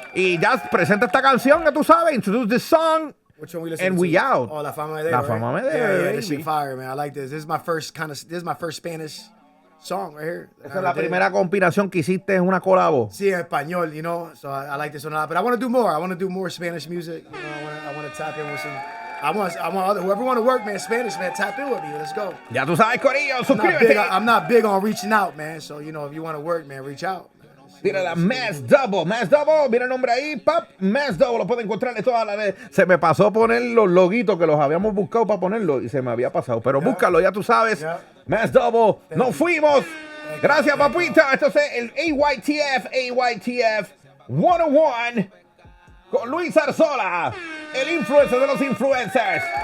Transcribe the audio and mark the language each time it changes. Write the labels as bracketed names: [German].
[Spanish] Y ya presenta esta canción que tú sabes. [English] Introduce this song. Which one we listening And to? we out. Oh, La Fama Me Debe. La Fama Me Debe, Yeah, baby. this shit fire, man. I like this. This is my first Spanish song right here. [Spanish] Esa es la primera combinación que hiciste, es una colabo. Sí, en español, [English] so I like this one a lot. But I want to do more. I want to do more Spanish music. I want to tap in with some. I want whoever want to work, man, Spanish, man, tap in with me. Let's go. [Spanish] Ya tú sabes, Corillo, suscríbete. [English] I'm not big on reaching out, man. So, if you want to work, man, reach out. [Spanish] Tira la Mass Double, mira el nombre ahí, pap, Mass Double, lo pueden encontrar en todas las redes. Se me pasó poner los loguitos que los habíamos buscado para ponerlo y se me había pasado, pero búscalo, ya tú sabes. Mass Double, nos fuimos. Gracias, papita. Esto es el AYTF 101 con Luis Arzola, el influencer de los influencers.